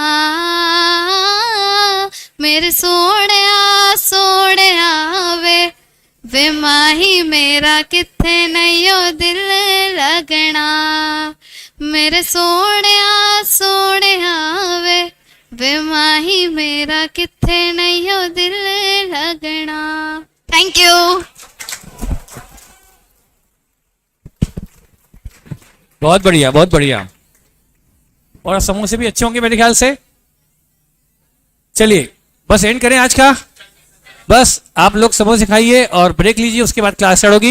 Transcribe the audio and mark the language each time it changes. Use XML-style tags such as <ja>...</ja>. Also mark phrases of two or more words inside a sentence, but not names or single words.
<pa>ਮੇਰੇ ਸੋਹਣੇ ਸੋਹਣੇ ਵੇ ਮਾਹੀ ਮੇਰਾ ਕਿੱਥੇ ਨਈਓਂ ਦਿਲ ਲੱਗਣਾ। ਮੇਰੇ ਸੋਹਣੇ ਸੋਹਣੇ ਵੇ ਮਾਹੀ ਮੇਰਾ ਕਿੱਥੇ ਨਈਓਂ ਦਿਲ ਲੱਗਣਾ।</pa> <en>thank you.</en> <hi>बहुत बढ़िया, बहुत बढ़िया। और समोसे भी अच्छे होंगे मेरे ख्याल से। चलिए बस एंड करें आज का। बस आप लोग समोसे खाइए और ब्रेक लीजिए, उसके बाद क्लास स्टार्ट होगी।</hi>